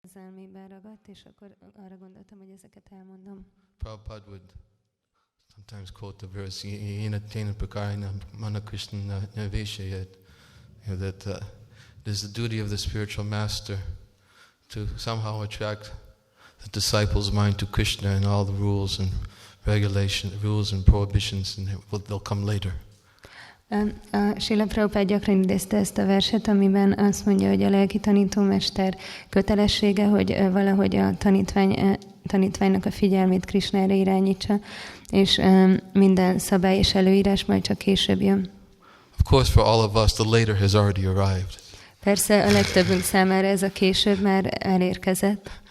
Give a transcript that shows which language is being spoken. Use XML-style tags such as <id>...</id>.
<hu>érzelmében ragadt, és akkor arra gondoltam, hogy ezeket elmondom.</hu> <en>Prabhupada would sometimes quote the verse,</en> <sa>"Yena tena prakarena mana Krishna naveshayat,"</sa> <en>that it is the duty of the spiritual master to somehow attract the disciples' mind to Krishna and all the rules and rules and prohibitions, and they'll come later.</en> <hu>Srila Prabhupád gyakran idézte ezt a verset, amiben azt mondja, hogy a lelki tanítómester kötelessége, hogy valahogy a tanítványnak a figyelmét Krishnára irányítsa, és minden szabály és előírás majd csak később jön.</hu> <en>Of course, for all of us, the later has already arrived.</en> <hu>Persze a legtöbbünk számára ez a később már elérkezett.</hu>